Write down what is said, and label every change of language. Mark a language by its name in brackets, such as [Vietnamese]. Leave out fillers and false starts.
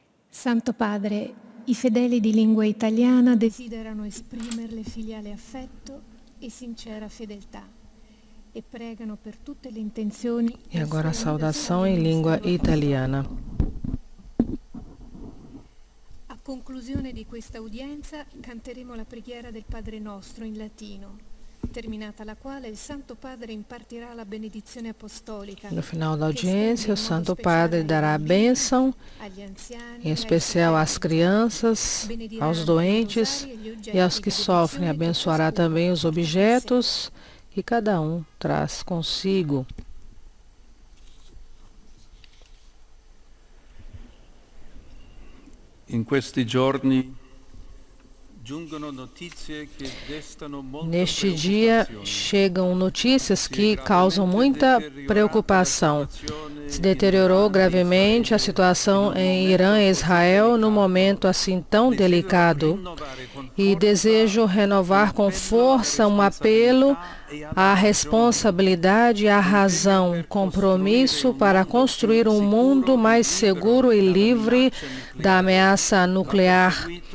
[Italian] Santo Padre, i fedeli di lingua italiana desiderano esprimerle filiale affetto e sincera fedeltà e pregano per tutte le intenzioni. [Portuguese] E agora a saudação em língua italiana. [Italian] A conclusione di questa udienza canteremo la preghiera del Padre Nostro in latino, terminata la quale il Santo Padre impartirà la benedizione apostolica. [Portuguese] No final da audiência, o Santo Padre dará a bênção, em especial às crianças, aos doentes e aos que sofrem. Abençoará também os objetos que cada um traz consigo. [Italian] In questi giorni giungono notizie che destano molta [Portuguese] Neste dia chegam notícias que causam muita preocupação. Se deteriorou gravemente a situação em Irã e Israel num momento assim tão delicado. E desejo renovar com força um apelo à responsabilidade e à razão, um compromisso para construir um mundo mais seguro e livre da ameaça nuclear.